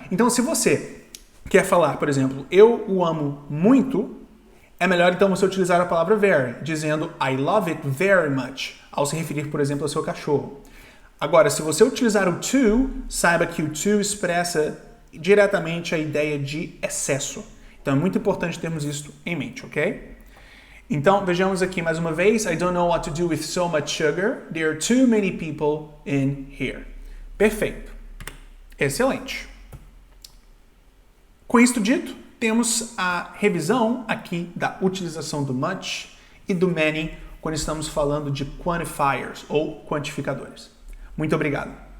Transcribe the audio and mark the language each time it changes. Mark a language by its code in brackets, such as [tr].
[pt] Então, se você quer falar, por exemplo, eu o amo muito, é melhor então você utilizar a palavra very, dizendo [en] I love it very much, [pt] ao se referir, por exemplo, ao seu cachorro. Agora, se você utilizar o to, saiba que o to expressa diretamente a ideia de excesso. Então é muito importante termos isso em mente, ok? Então, vejamos aqui mais uma vez. [en] I don't know what to do with so much sugar. There are too many people in here. [pt] Perfeito. Excelente. Com isto dito, temos a revisão aqui da utilização do much e do many quando estamos falando de quantifiers ou quantificadores. Muito obrigado.